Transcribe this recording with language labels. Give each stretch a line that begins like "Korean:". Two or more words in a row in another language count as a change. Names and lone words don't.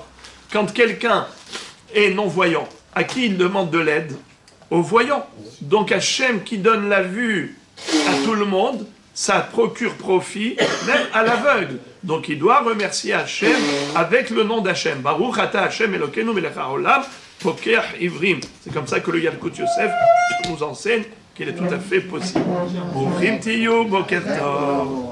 French: Quand quelqu'un est non-voyant, à qui il demande de l'aide? Aux voyants. Donc Hachem qui donne la vue à tout le monde, ça procure profit même à l'aveugle. Donc il doit remercier Hachem avec le nom d'Hachem.
Hebrew: ברוך אתה השם אלוקינו מלך העולם פוקח עורים.
French: C'est comme ça que le Yalkut Yosef nous enseigne qu'il est tout à fait possible. Bochim tiyu boker tov.